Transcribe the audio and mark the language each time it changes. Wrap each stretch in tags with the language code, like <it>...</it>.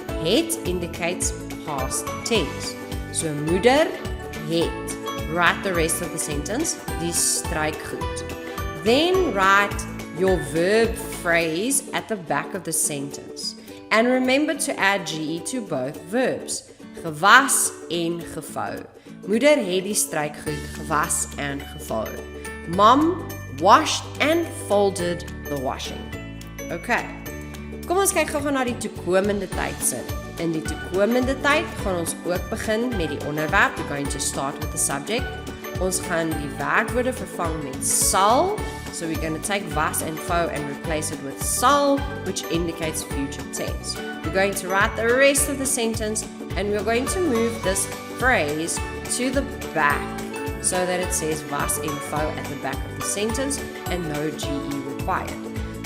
<en>Het indicates past tense. So</en> <af>moeder het.</af> <en>Write the rest of the sentence,</en> <af>die strykgoed.</af> <en>Then write your verb phrase at the back of the sentence. And remember to add GE to both verbs.</en> <af>Gewas en gevou. Moeder het die strykgoed gewas en gevou.</af> <en>Mom washed and folded the washing. Okay.</en> <af>Kom ons kyk gou na die toekomende tydsin. In die toekomende tyd gaan ons ook begin met die onderwerp.</af> <en>We're going to start with the subject.</en> <af>Ons gaan die werkwoorde vervang met sal.</af> <en>So we're going to take was and fou and replace it with sal, which indicates future tense. We're going to write the rest of the sentence and we're going to move this phrase to the back so that it says was en fou at the back of the sentence and no GE required.</en>